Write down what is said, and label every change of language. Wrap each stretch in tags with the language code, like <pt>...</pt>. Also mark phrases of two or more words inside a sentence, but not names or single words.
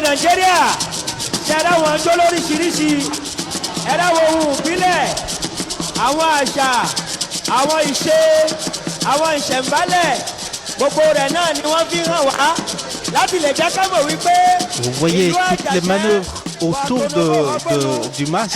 <yo>Nàìjíríà ṣe ẹ̀rọ wọn jó lóríṣiríṣi, ẹ̀rọ ohun ìbílẹ̀, àwọn àṣà, àwọn ìṣe, àwọn ìṣẹ̀ǹbálẹ̀, gbogbo rẹ̀ náà ni wọ́n fi hàn wá láti lè jẹ́ ká mọ̀ wípé.</yo> <fr>Vous voyez toutes les manœuvres autour du masque.</fr>